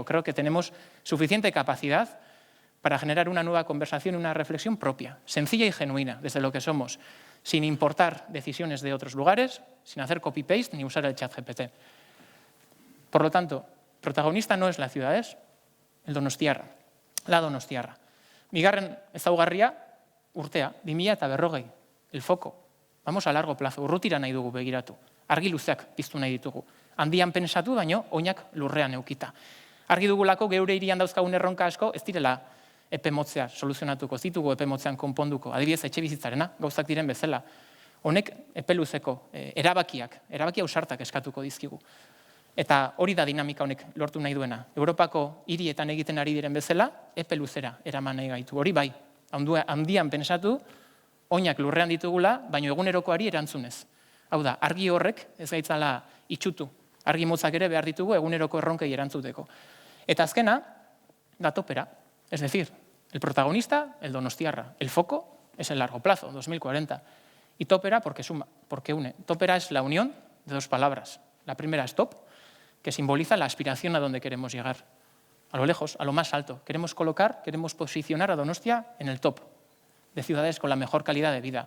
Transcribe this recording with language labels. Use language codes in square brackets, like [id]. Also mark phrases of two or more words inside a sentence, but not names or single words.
[es] Creo que tenemos suficiente capacidad para generar una nueva conversación y una reflexión propia, sencilla y genuina, desde lo que somos, sin importar decisiones de otros lugares, sin hacer copy-paste ni usar el chat GPT. Por lo tanto, protagonista no es la ciudad, es el donostiarra, la donostiarra. [eu] Bigarren ezaugarria, urtea, 2040, [es] el foco. Vamos a largo plazo, [eu] urrutira nahi dugu begiratu. Argi luzeak piztu nahi ditugu. Handian pensatu, baino, oinak lurrean eukita. Argi dugulako geure hirian dauzkagun erronka asko, ez direla epe motzea soluzionatuko, ez ditugu epe motzean konponduko. Adibidez, etxe bizitzarena, gauzak diren bezala. Honek epe luzeko erabaki ausartak eskatuko dizkigu. Eta hori da dinamika honek lortu nahi duena. Europako hirietan egiten ari diren bezala, epe luzera eraman nahi gaitu. Hori bai, handian pensatu, oinak lurrean ditugula, baino egunerokoari erantzunez. Hau da, argi horrek ez gaitzala itxutu. Argi motzak ere behar ditugu eguneroko erronkei erantzuteko. Eta azkena, da topera. [es] Es decir, el protagonista, el donostiarra. El foco es el largo plazo, 2040. Y topera porque suma, porque une. Topera es la unión de dos palabras. La primera es top, que simboliza la aspiración a donde queremos llegar. A lo lejos, a lo más alto. Queremos posicionar a Donostia en el top de ciudades con la mejor calidad de vida.